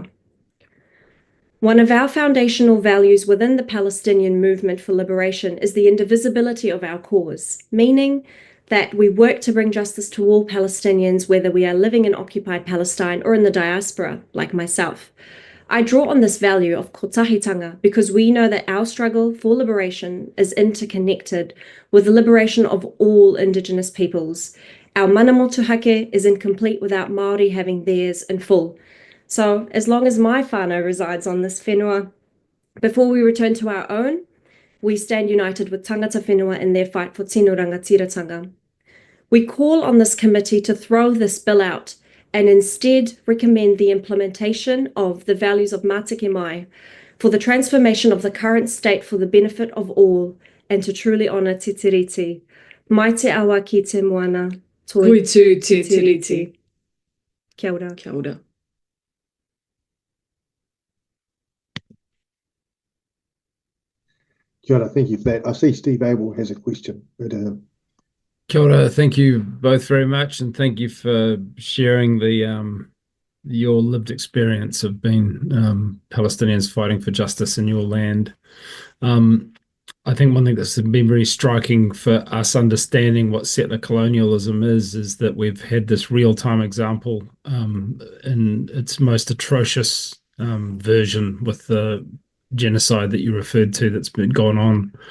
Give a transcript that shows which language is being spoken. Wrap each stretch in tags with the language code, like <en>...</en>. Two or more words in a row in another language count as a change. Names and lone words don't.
<en>One of our foundational values within the Palestinian movement for liberation is the indivisibility of our cause, meaning that we work to bring justice to all Palestinians, whether we are living in occupied Palestine or in the diaspora, like myself. I draw on this value of kotahitanga because we know that our struggle for liberation is interconnected with the liberation of all Indigenous peoples. Our</en> <mi>mana motuhake</mi> <en>is incomplete without Māori having theirs in full. So as long as my whānau resides on this whenua, before we return to our own, we stand united with</en> <mi>tangata whenua</mi> <en>in their fight for</en> <mi>tino rangatiratanga.</mi> <en>We call on this committee to throw this bill out and instead recommend the implementation of the values of Mātiki Mai for the transformation of the current state for the benefit of all and to truly honour Te Tiriti.</en> <mi>Mai te awa ki te moana. Koe tū Te Tiriti. Kia ora. Kia ora. Kia ora,</mi> <en>thank you for that. I see Steve Abel has a question. But,</en> <mi>Kia ora,</mi> <en>thank you both very much, and thank you for sharing your lived experience of being Palestinians fighting for justice in your land. I think one thing that's been very striking for us understanding what settler colonialism is that we've had this real-time example in its most atrocious version with the genocide that you referred to that's been gone on.</en>